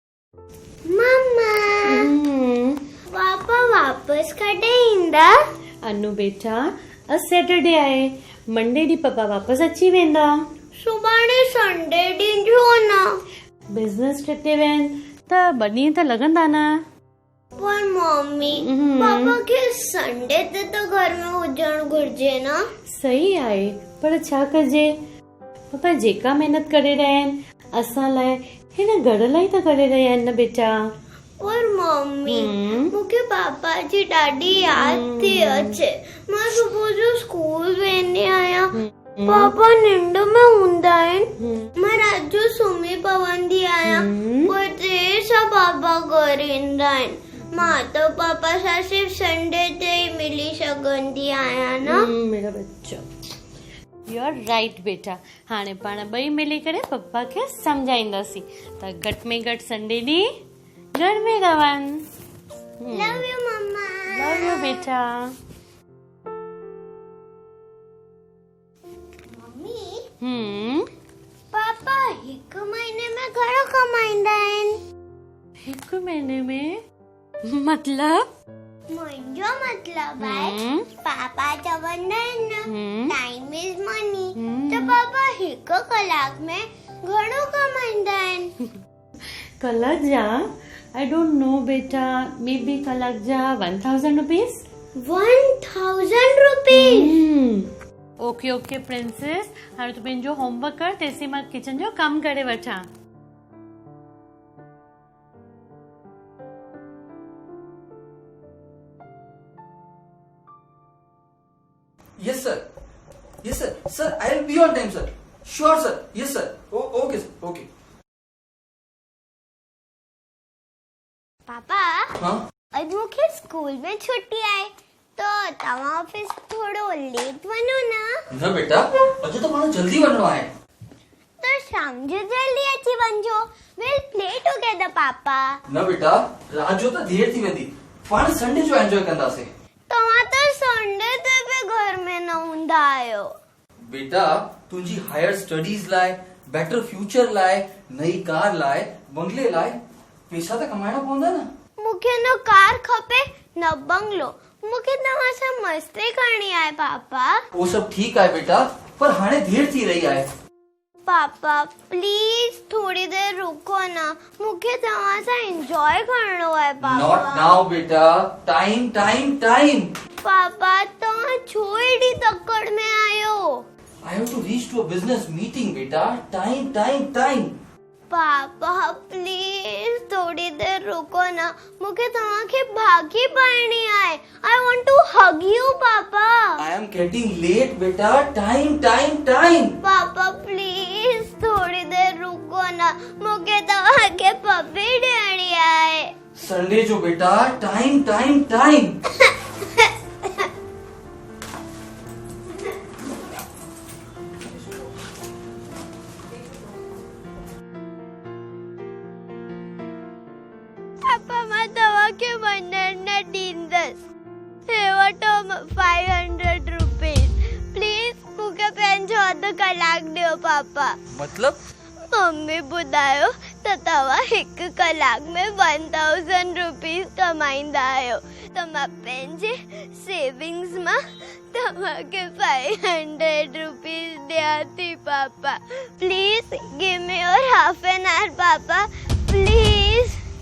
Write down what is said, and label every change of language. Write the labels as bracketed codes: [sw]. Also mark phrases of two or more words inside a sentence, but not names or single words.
[sd] मम्मा पापा वापस कॾहिं ईंदा? अनु बेटा अॼु सैटरडे आहे, मंडे ॾींहुं पप्पा वापसि अची वेंदा। सुभाणे संडे ॾींहुं छो न? बिज़नेस ट्रिप ते विया आहिनि त 2 ॾींहं त लॻंदा न। पर मम्मी पापा खे संडे ते त घर में हुजणु घुर्जे न। सही आहे, पर छा कजे, पप्पा जेका महिनत करे रहिया आहिनि असां लाइ, हिन घर लाइ त करे रहिया आहिनि न बेटा। और मम्मी मूंखे पापा जी ॾाढी यादि थी अचे। मां सुबुह जो स्कूल वेंदी आहियां, पापा निंड में हूंदा आहिनि, मां राति जो सुम्ही पवंदी आहियां, पर देर सां पापा घर ईंदा आहिनि। मां त पापा सां सिर्फ संडे ते ई मिली सघंदी आहियां न। [hi] मेरा बच्चा [en] you are right बेटा। [sd] हाणे पाण ॿई मिली करे पप्पा खे सम्झाईंदासीं त घटि में घटि संडे ॾींहुं घर में रहनि। [en] love you mamma. love you बेटा। [sd] मम्मी पापा हिकु महीने में घणो कमाईंदा आहिनि? हिकु महीने में मतलब? मुंहिंजो मतलब आहे पापा चवंदा आहिनि न [en] time is money, [sd] त पापा हिकु कलाक में घणो कमाईंदा आहिनि? कलाक जा [en] I don't know [sd] बेटा, [en] may be [sd] कलाक जा 1000 रुपीस। 1000 रुपीस? [en] okay okay princess, [sd] हाणे तूं पंहिंजो होमवर्क कर, तेसीं मां किचन जो कमु करे वठां। [en] Yes sir. Yes sir. Sir, I'll be on time sir. Sure sir. Yes sir. Okay sir. Okay. [sd] पापा हाँ? अॼु मूंखे स्कूल में छुट्टी आहे, तो तव्हां ऑफिस थोड़ो लेट वञो न। न बेटा, अॼु तो पाण जल्दी वञणो आहे। तो शाम जो जल्दी अची वञजो। [en] will play together [sd] पापा। न बेटा, रात जो त देर थी वेंदी, पाण संडे जो एंजॉय कंदासीं। तव्हां त संडे ते बि घर में न हूंदा आहियो। बेटा, तुंहिंजी [en] higher studies [sd] लाइ, [en] better future [sd] लाइ, नई कार लाइ, बंगले लाइ पैसा त कमाइणा पवंदा न। मूंखे न कार खपे न बंगलो, मूंखे तव्हां सां मस्ती करणी आहे पापा। वो सब ठीक आहे बेटा, पर हाणे देर थी रही आहे। [hi] पापा प्लीज थोड़ी देर रुको ना, [sd] मूंखे तव्हां सां एंजॉय करणो आहे पापा। [en] not now बेटा, time time time. [sd] पापा तव्हां छो एॾी तकड़ में आहियो? [en] I have to reach to a business meeting बेटा, time time time. [hi] पापा प्लीज थोड़ी देर रुको ना, [sd] मूंखे तव्हांखे भागी पाइणी आहे। [en] I want to hug you पापा। I am getting late बेटा, time time time. [hi] पापा प्लीज थोड़ी देर रुको ना, [sd] मूंखे तव्हांखे पपी ॾियणी आहे। [en] संडे जो बेटा, time time time. [sd] पापा मां तव्हांखे वञण न ॾींदसि। हे वठो 500 रुपीस। प्लीज मूंखे पंहिंजो अधु कलाक ॾियो पापा। मतलब? मम्मी ॿुधायो त तव्हां हिकु कलाक में 1000 रुपीस कमाईंदा आहियो, त मां पंहिंजे सेविंग्स मां तव्हांखे 500 रुपीस ॾियां थी पापा। [en] please give me your half an hour पापा, please।